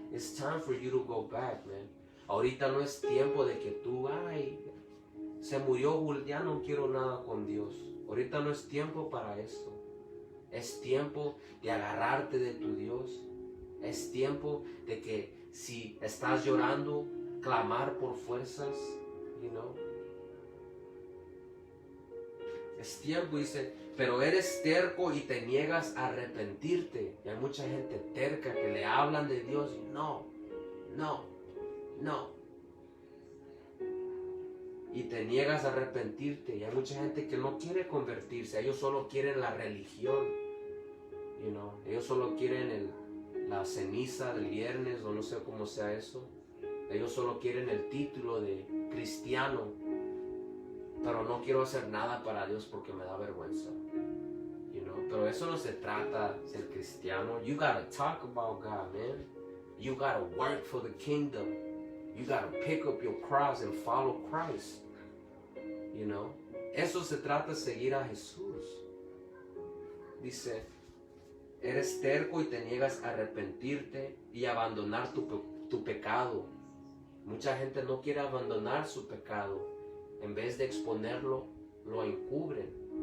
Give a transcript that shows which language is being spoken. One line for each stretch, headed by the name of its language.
English: It's time for you to go back, man.
Spanish: Ahorita no es tiempo de que tú, se murió, ya no quiero nada con Dios. Ahorita no es tiempo para eso. Es tiempo de agarrarte de tu Dios. Es tiempo de que si estás llorando, clamar por fuerzas,
English: you know.
Spanish: Es tiempo, dice, pero eres terco y te niegas a arrepentirte. Y hay mucha gente terca que le hablan de Dios y no. Y te niegas a arrepentirte. Y hay mucha gente que no quiere convertirse. Ellos solo quieren la religión.
English: You know?
Spanish: Ellos solo quieren la ceniza del viernes o no sé cómo sea eso. Ellos solo quieren el título de cristiano. Pero no quiero hacer nada para Dios porque me da vergüenza.
English: You know?
Spanish: Pero eso no se trata de ser cristiano.
English: You gotta talk about God, man. You gotta work for the kingdom. You gotta pick up your cross and follow Christ. You know?
Spanish: Eso se trata de seguir a Jesús. Dice, eres terco y te niegas a arrepentirte y abandonar tu pecado. Mucha gente no quiere abandonar su pecado. En vez de exponerlo, lo encubren.